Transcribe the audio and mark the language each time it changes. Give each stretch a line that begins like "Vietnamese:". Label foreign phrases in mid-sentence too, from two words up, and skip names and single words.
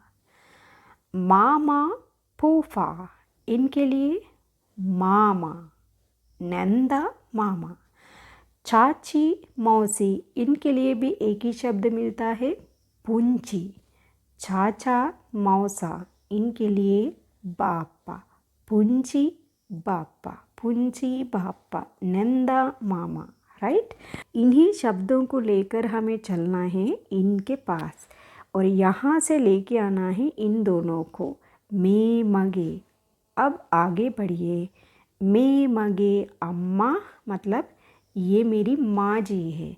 Hindi: मामा फूफा, इनके लिए मामा, नंदा मामा। चाची मौसी, इनके लिए भी एक ही शब्द मिलता है, पुंची। चाचा मौसा, इनके लिए बापा, पुंची बापा, पुंची बापा, नंदा मामा। राइट। इन्हीं शब्दों को लेकर हमें चलना है इनके पास, और यहाँ से लेके आना है इन दोनों को, मे मगे। अब आगे बढ़िए। मे मगे अम्मा, मतलब ये मेरी माँ जी है।